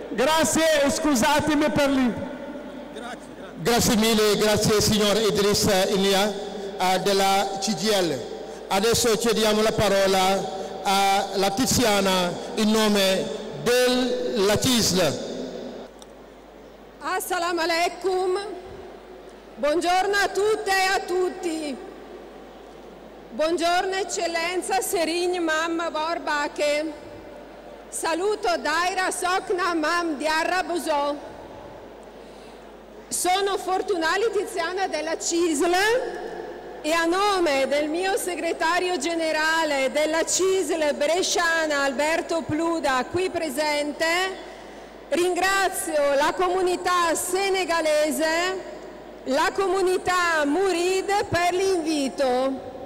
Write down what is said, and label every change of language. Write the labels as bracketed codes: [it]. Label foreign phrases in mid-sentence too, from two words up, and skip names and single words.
[it] Grazie e scusatemi per Grazie mille, grazie signor Idrissa Ilia della CGIL. Adesso chiediamo la parola alla Tiziana in nome della CISL. [ar] السلام عليكم, [it] buongiorno a tutte e a tutti. Buongiorno eccellenza Serigne Mam Borbake. Saluto Daira Sokna Mam Diarra Buso. Sono Fortunali Tiziana della CISL e a nome del mio segretario generale della CISL bresciana Alberto Pluda qui presente ringrazio la comunità senegalese, la comunità Murid per l'invito.